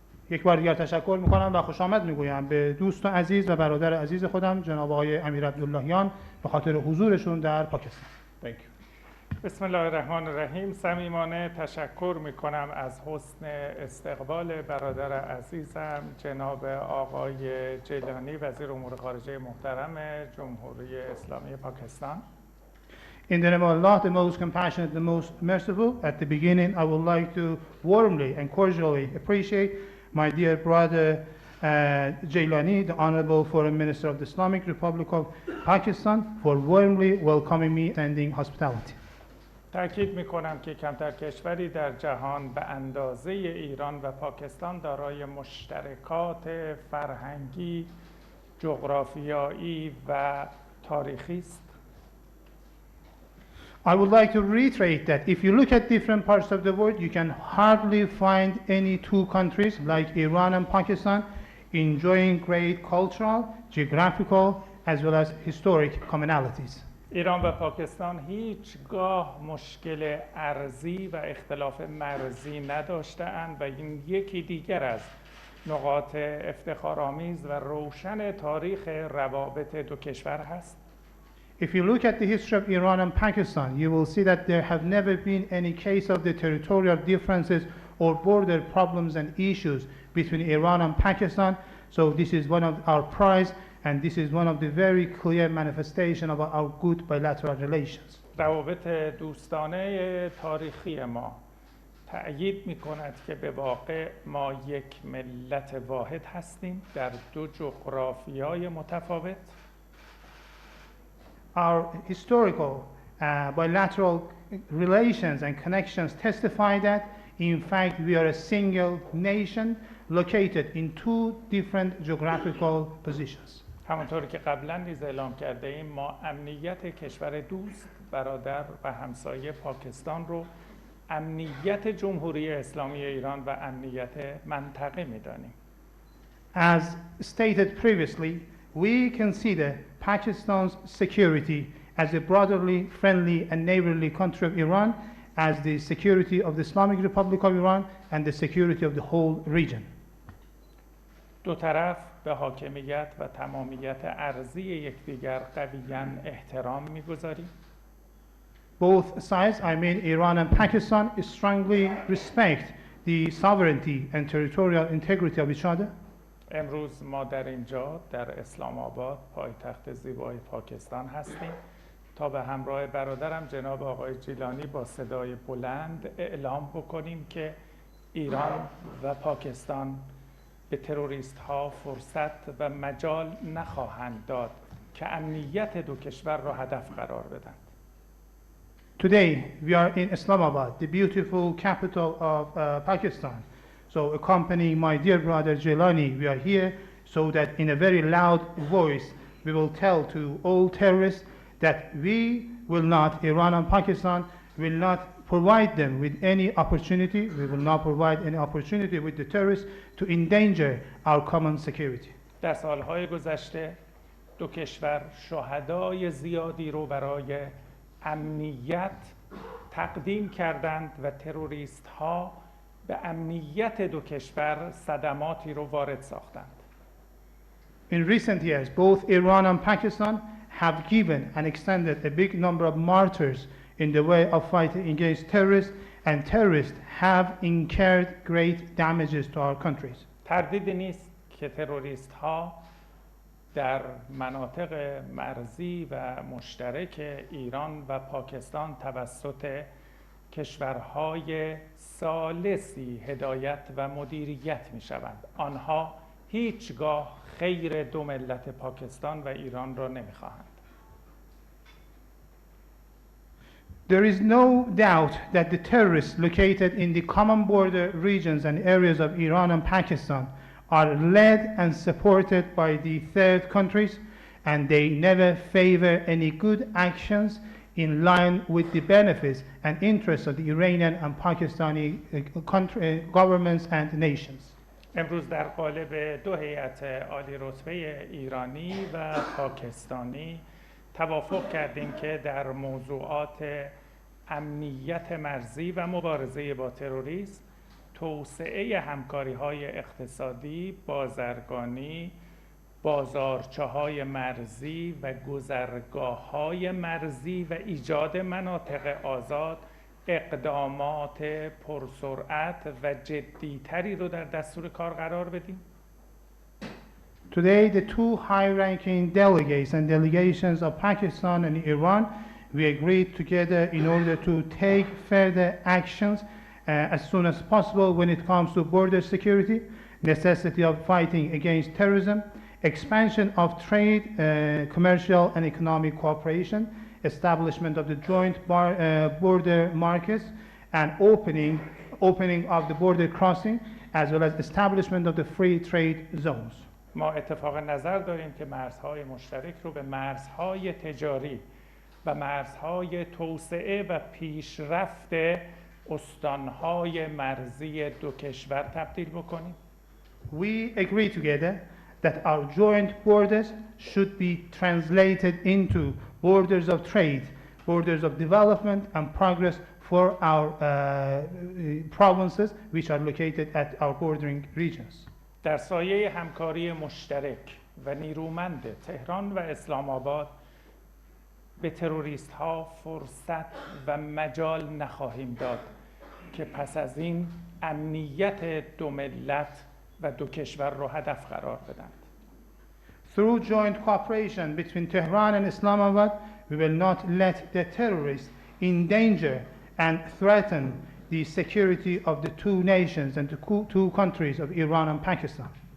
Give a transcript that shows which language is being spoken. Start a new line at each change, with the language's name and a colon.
Persian: یک بار دیگر تشکر میکنم و خوش آمد میگویم به دوست و عزیز و برادر عزیز خودم جناب آقای امیر عبداللهیان به خاطر حضورشون در پاکستان.
English: Thank you.
Arabic: بسم الله الرحمن الرحیم.
Persian: صمیمانه تشکر میکنم از حسن استقبال برادر عزیزم جناب آقای جیلانی وزیر امور خارجه محترم جمهوری اسلامی پاکستان.
English: In the name of Allah, the most compassionate, the most merciful, at the beginning I would like to warmly and cordially appreciate my dear brother Jailani, the Honorable Foreign Minister of the Islamic Republic of Pakistan, for warmly welcoming me and extending hospitality.
Persian: تأکید میکنم که کمتر کشوری در جهان به اندازه ایران و پاکستان دارای مشترکات فرهنگی، جغرافیایی و تاریخی است.
English: I would like to reiterate that if you look at different parts of the world, you can hardly find any two countries like Iran and Pakistan enjoying great cultural, geographical, as well as historic commonalities.
Persian: ایران و پاکستان هیچگاه مشکل ارضی و اختلاف مرزی نداشته‌اند و این یکی دیگر از نقاط افتخارآمیز و روشن تاریخ روابط دو کشور هست.
English: If you look at the history of Iran and Pakistan, you will see that there have never been any case of the territorial differences or border problems and issues between Iran and Pakistan. So this is one of our prides, and this is one of the very clear manifestation of our good bilateral relations.
Persian: روابط دوستانه تاریخی ما تأیید می‌کند که به واقع ما یک ملت واحد هستیم در دو جغرافیای متفاوت.
English: Our historical bilateral relations and connections testify that, in fact, we are a single nation located in two different geographical positions.
Persian: همانطور که قبلا نیز اعلام کرده ایم ما امنیت کشور دوست، برادر و همسایه پاکستان رو امنیت جمهوری اسلامی ایران و امنیت منطقه می‌دانیم.
English: As stated previously, we consider Pakistan's security as a brotherly, friendly, and neighborly country of Iran, as the security of the Islamic Republic of Iran, and the security of the whole region.
Persian: دو طرف به حاکمیت و تمامیت ارضی یکدیگر قویاً احترام می‌گذاریم.
English: Both sides, I mean Iran and Pakistan, strongly respect the sovereignty and territorial integrity of each other.
Persian: امروز ما در اینجا در اسلام آباد پایتخت زیبای پاکستان هستیم تا به همراه برادرم جناب آقای جیلانی با صدای بلند اعلام بکنیم که ایران و پاکستان به تروریست ها فرصت و مجال نخواهند داد که امنیت دو کشور را هدف قرار بدند.
English: Today, we are in Islamabad, the beautiful capital of Pakistan. So, accompanying my dear brother Jilani, we are here so that in a very loud voice, we will tell to all terrorists that we will not, Iran and Pakistan, will not provide them with any opportunity, we will not provide any opportunity with the terrorists to endanger our common security.
Persian: در سالهای گذشته دو کشور شهدای زیادی رو برای امنیت تقدیم کردند و تروریست ها به امنیت دو کشور صدماتی رو وارد ساختند.
English: In recent years, both Iran and Pakistan have given and extended a big number of martyrs in the way of fighting against terrorists, and terrorists have incurred great damages to our countries.
Persian: تردیدی نیست که تروریست ها در مناطق مرزی و مشترک ایران و پاکستان توسط کشورهای ثالثی هدایت و مدیریت می شوند. آنها هیچگاه خیر دو ملت پاکستان و ایران را نمی خواهند.
English: There is no doubt that the terrorists located in the common border regions and areas of Iran and Pakistan are led and supported by the third countries, and they never favor any good actions in line with the benefits and interests of the Iranian and Pakistani governments and nations.
Persian: امروز در قالب دو هیئت عالی رتبه ایرانی و پاکستانی توافق کردیم که در موضوعات امنیت مرزی و مبارزه با تروریسم، توسعه همکاری‌های اقتصادی، بازرگانی، بازارچه‌های مرزی و گذرگاه‌های مرزی و ایجاد مناطق آزاد اقدامات پرسرعت و جدی‌تری رو در دستور کار قرار بدیم.
English: Today, the two high-ranking delegates and delegations of Pakistan and Iran, we agreed together in order to take further actions as soon as possible when it comes to border security, necessity of fighting against terrorism, expansion of trade, commercial and economic cooperation, establishment of the joint border markets, and opening of the border crossing, as well as establishment of the free trade zones.
Persian: ما اتفاق نظر داریم که مرزهای مشترک رو به مرزهای تجاری و مرزهای توسعه و پیشرفت استانهای مرزی دو کشور تبدیل بکنیم.
English: We agree together that our joint borders should be translated into borders of trade, borders of development and progress for our provinces which are located at our bordering regions.
Persian: در سایه همکاری مشترک و نیرومند تهران و اسلام آباد به تروریست ها فرصت و مجال نخواهیم داد که پس از این امنیت دو ملت و دو کشور را هدف قرار بدند.
English: Through joint cooperation between Tehran and Islamabad, we will not let the terrorists endanger and threaten the security of the two nations and the two countries of Iran and Pakistan.